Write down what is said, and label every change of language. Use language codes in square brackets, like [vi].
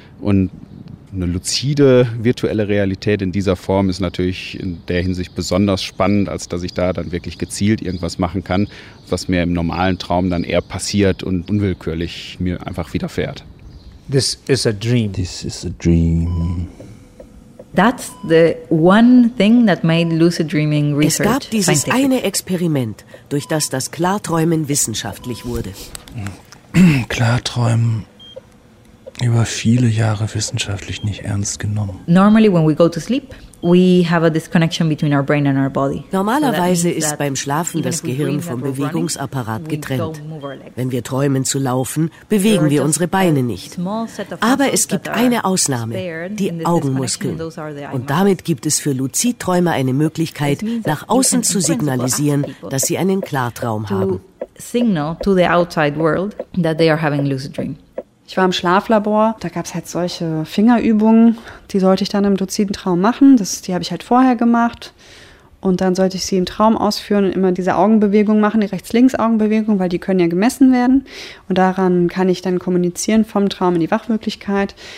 [de] Und eine luzide virtuelle Realität in dieser Form ist natürlich in der Hinsicht besonders spannend, als dass ich da dann wirklich gezielt irgendwas machen kann, was mir im normalen Traum dann eher passiert und unwillkürlich mir einfach widerfährt. [en] This is a dream. This is a dream. That's the one thing that made lucid dreaming research. [de] Es gab dieses eine Experiment, durch das Klarträumen wissenschaftlich wurde. Klarträumen über viele Jahre wissenschaftlich nicht ernst genommen. [en] Normally when we go to sleep, we have a disconnection between our brain and our body. [de] Normalerweise ist beim Schlafen das Gehirn vom Bewegungsapparat getrennt. Wenn wir träumen zu laufen, bewegen wir unsere Beine nicht. Aber es gibt eine Ausnahme, die Augenmuskeln. Und damit gibt es für Luzidträume eine Möglichkeit, nach außen zu signalisieren, dass sie einen Klartraum haben. [en] Signal to the outside world that they are having a lucid dream. [de] Ich war im Schlaflabor, da gab es halt solche Fingerübungen, die sollte ich dann im luziden Traum machen. Die habe ich halt vorher gemacht und dann sollte ich sie im Traum ausführen und immer diese Augenbewegung machen, die Rechts-Links-Augenbewegung, weil die können ja gemessen werden. Und daran kann ich dann kommunizieren vom Traum in die Wachwirklichkeit.